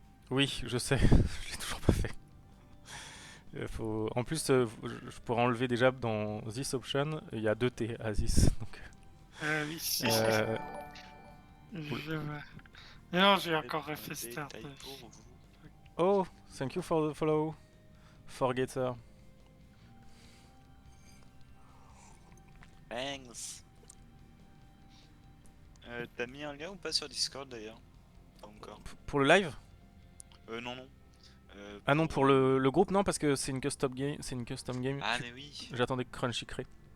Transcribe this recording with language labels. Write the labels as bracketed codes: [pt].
[fr] Oui, je sais, je l'ai toujours pas fait. En plus, je pourrais enlever déjà dans [en] this option, [fr] il y a 2 T à this. Donc, Ah oui, euh, je vois. Mais non, j'ai encore refait Des [en] Start. [fr] détails pour vous. [en] oh, thank you for the follow, Forgetter. Thanks. [fr] T'as mis un lien ou pas sur Discord d'ailleurs? Pas encore. Pour le live? Non, non. Ah non, pour le groupe, non, parce que c'est une custom game. C'est une custom game. Ah, mais oui, J'attendais que Crunchy crée.